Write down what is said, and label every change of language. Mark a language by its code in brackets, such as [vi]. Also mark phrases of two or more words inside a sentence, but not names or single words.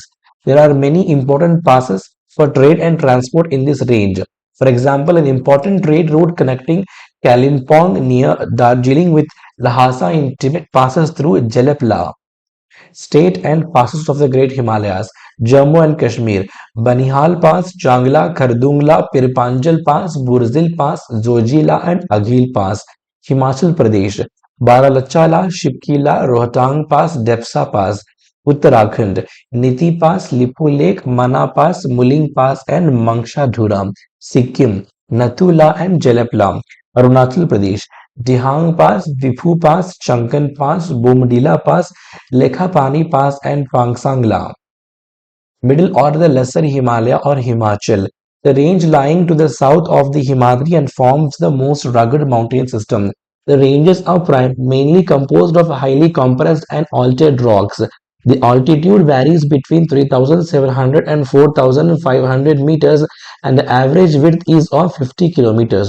[en] There are many important passes for trade and transport in this range. For example, an important trade route connecting Kalimpong near Darjeeling with Lhasa in Tibet passes through Jalepla state and passes of the Great Himalayas, Jammu and Kashmir, Banihal Pass, Changla, Khardungla, Pirpanjal Pass, Burzil Pass, Zojila and Aghil Pass, Himachal Pradesh, Baralachala, Shipkila, Rohtang Pass, Depsa Pass, Uttarakhand, Niti Pass, Lipu Lake, Mana Pass, Muling Pass and Mangsha Dhuram, Sikkim, Nathula and Jalepla, Arunachal Pradesh, Dihang Pass, Viphu Pass, Chankan Pass, Bomdila Pass, Lekhapani Pass and Pangsangla. Middle or the Lesser Himalaya or Himachal. The range lying to the south of the Himadri and forms the most rugged mountain system. The ranges are mainly composed of highly compressed and altered rocks. The altitude varies between 3,700 and 4,500 meters and the average width is of 50 kilometers.